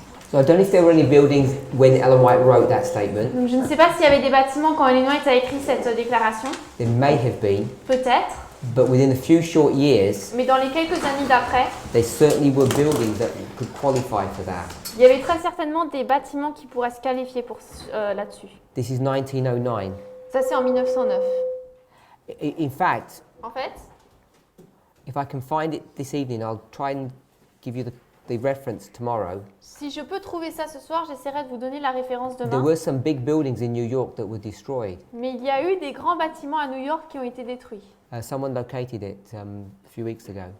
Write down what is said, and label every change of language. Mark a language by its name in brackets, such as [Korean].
[English] So I don't know if there were any buildings when Ellen White wrote that statement. [French] Donc je ne sais pas s'il y avait des bâtiments quand Ellen White a écrit cette déclaration. [English] There may have been, [French] Peut-être. [English] but within a few short years, [French] Mais dans les quelques années d'après, [English] there certainly were buildings that could qualify for that. [French] il y avait très certainement des bâtiments qui pourraient se qualifier pour là-dessus. [English] This is 1909. [French] Ça c'est en 1909. [English] In fact, [French] En fait, [English] if I can find it this evening, I'll try and give you the reference tomorrow. [French] si je peux trouver ça ce soir, j'essaierai de vous donner la référence [English] There [French] demain. [English] were some big buildings in New York that were destroyed. [French] Mais il y a eu des grands bâtiments à New York qui ont été détruits. [English] Someone located it a few weeks ago.